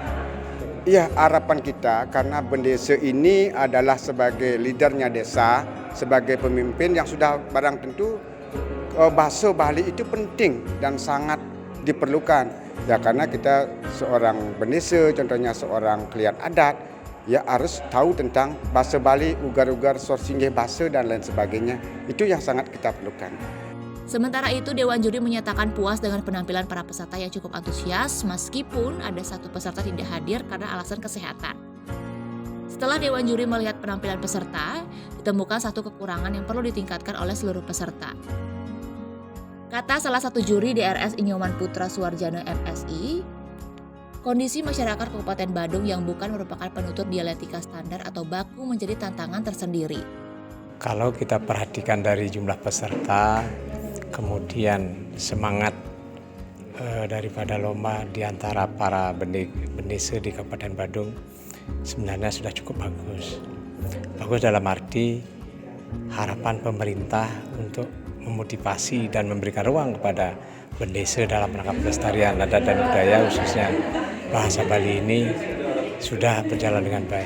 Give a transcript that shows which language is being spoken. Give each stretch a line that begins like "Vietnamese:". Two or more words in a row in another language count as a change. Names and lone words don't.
Indonesian: Iya, harapan kita karena bendesa ini adalah sebagai leadernya desa, sebagai pemimpin yang sudah barang tentu bahasa Bali itu penting dan sangat diperlukan. Ya karena kita seorang bendesa, contohnya seorang klien adat, ya harus tahu tentang bahasa Bali, ugar-ugar, sorsinggih bahasa dan lain sebagainya. Itu yang sangat kita perlukan. Sementara itu, Dewan Juri menyatakan puas dengan penampilan para peserta yang cukup antusias meskipun ada 1 peserta tidak hadir karena alasan kesehatan. Setelah Dewan Juri melihat penampilan peserta, ditemukan satu kekurangan yang perlu ditingkatkan oleh seluruh peserta. Kata salah satu juri DRS Inyoman Putra Suwarjana MSI, kondisi masyarakat Kabupaten Badung yang bukan merupakan penutur dialektika standar atau baku menjadi tantangan tersendiri. Kalau kita perhatikan dari jumlah peserta, kemudian semangat daripada lomba di antara para bendesa di Kabupaten Badung sebenarnya sudah cukup bagus. Bagus dalam arti harapan pemerintah untuk memotivasi dan memberikan ruang kepada bendesa dalam rangka pelestarian adat dan budaya khususnya bahasa Bali ini sudah berjalan dengan baik.